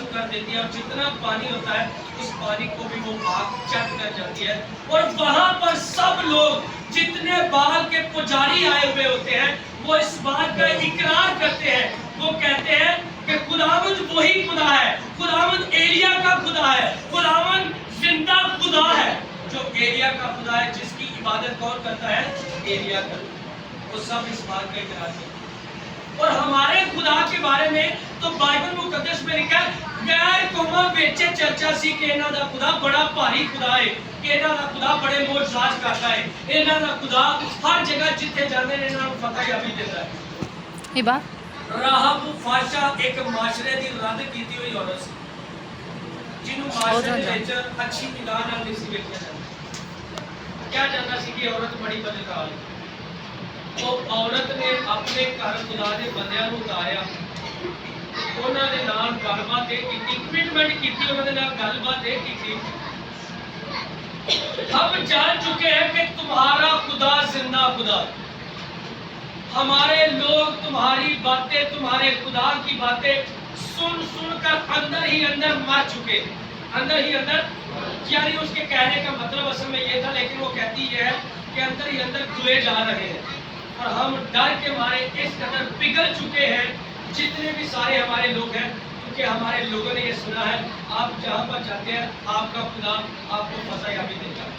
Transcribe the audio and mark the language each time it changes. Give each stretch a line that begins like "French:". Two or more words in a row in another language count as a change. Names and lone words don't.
Urdu: کر دیتی ہے، اور جتنا پانی ہوتا ہے اس پانی کو بھی وہ آگ چٹ کر جاتی ہے، اور وہاں پر سب لوگ جتنے بال کے پجاری آئے ہوئے ہوتے ہیں وہ اس بات کا اقرار کرتے ہیں، وہ کہتے ہیں کہ خداوند وہی خدا ہے، خداوند ایلیا کا خدا ہے، خداوند زندہ خدا ہے، جو ایلیا کا خدا ہے، جس کی عبادت کون کرتا ہے؟ ایلیا کرتا ہے۔ وہ سب اس بات کا اقرار کرتے ہیں۔ اور ہمارے خدا کے بارے میں تو بائبل مقدس میں لکھا ہے
Punjabi: غیر قوماں وچ چرچا سی کہ انہاں دا خدا بڑا بھاری خدا ہے، کہ انہاں دا خدا بڑے معجزات کرتا ہے، انہاں دا خدا ہر جگہ جتھے جاندے نے انہاں نوں فتح یابی دیندا ہے۔ یہ بات راہب فاشا ایک معاشرے دی رد کیتی ہوئی عورت سی، جنوں معاشرے دے وچ اچھی نگاہ نال نہیں سی ویکھیا جاندا، کیا جاندا سی کہ عورت بڑی بدکار ہے۔ وہ عورت نے اپنے گھر خدا دے بندیاں نوں اتاریا، انہاں دے نال گل بات کیتی، کمٹمنٹ کیتی، انہاں دے نال گل بات کیتی،
Urdu: ہم جان چکے ہیں کہ تمہارا خدا زندہ خدا ہے، ہمارے لوگ تمہاری باتیں، تمہارے خدا کی باتیں سن سن کر اندر ہی اندر مر چکے، اندر ہی اندر، یعنی اس کے کہنے کا مطلب اصل میں یہ تھا، لیکن وہ کہتی یہ ہے کہ اندر ہی اندر کھوئے جا رہے ہیں، اور ہم ڈر کے مارے اس قدر پگھل چکے ہیں، جتنے بھی سارے ہمارے لوگ ہیں، کیونکہ ہمارے لوگوں نے یہ سنا ہے آپ جہاں پر جاتے ہیں آپ کا خدا آپ کو فتح یابی دیتا ہے۔